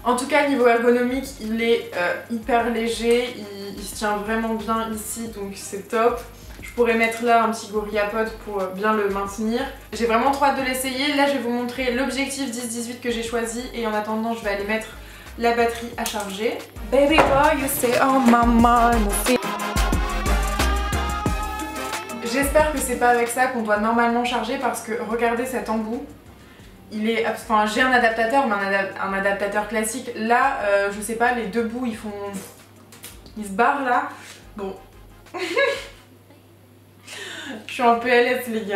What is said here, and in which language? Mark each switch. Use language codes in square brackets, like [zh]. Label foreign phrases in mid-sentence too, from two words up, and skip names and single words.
[fr] En tout cas, niveau ergonomique, il est hyper léger, il se tient vraiment bien ici, donc c'est top. Je pourrais mettre là un petit GorillaPod pour bien le maintenir. J'ai vraiment trop hâte de l'essayer. Là, je vais vous montrer l'objectif 10-18 que j'ai choisi et en attendant, je vais aller mettre la batterie à charger. [en] Baby boy, you stay on my mind. [fr] J'espère que c'est pas avec ça qu'on doit normalement charger parce que regardez cet embout. Il est, enfin j'ai un adaptateur mais un adaptateur classique. Là je sais pas, les deux bouts ils se barrent là. Bon. Je suis en PLS les gars.